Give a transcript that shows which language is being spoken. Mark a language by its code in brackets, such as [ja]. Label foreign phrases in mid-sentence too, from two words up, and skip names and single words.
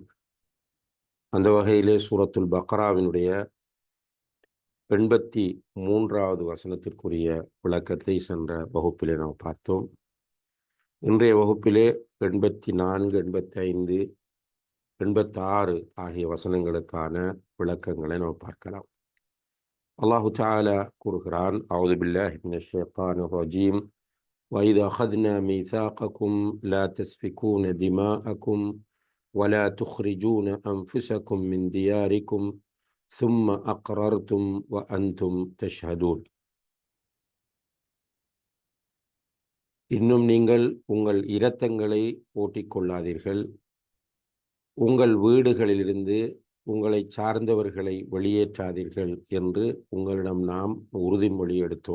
[ta] அந்த வகையிலே சூரத்துல் பக்ராவினுடைய 83வது வசனத்திற்குரிய விளக்கத்தை சென்ற வகுப்பிலே நாம் பார்த்தோம். இன்றைய வகுப்பிலே 84, 85, 86 ஆகிய வசனங்களுக்கான விளக்கங்களை நாம் பார்க்கலாம். [ar] الله تعالى [ta] கூறுகிறான், [ar] أعوذ بالله من الشيطان الرجيم, وَإِذَا أَخَذْنَا مِيثَاقَكُمْ لَا تَسْفِكُونَ دِمَاءَكُمْ وَلَا تُخْرِجُونَ أَنفُسَكُمْ مِنْ دِيَارِكُمْ ثُمَّ أَقْرَرْتُمْ وَأَنْتُمْ تَشْهَدُونَ. [ta] இன்னும் நீங்கள் உங்கள் இரத்தங்களை ஓட்டிக் கொள்ளாதீர்கள், உங்கள் வீடுகளிலிருந்து உங்களை சார்ந்தவர்களை வெளியேற்றாதீர்கள் என்று உங்களிடம் நாம் உறுதிமொழி எடுத்தோம்.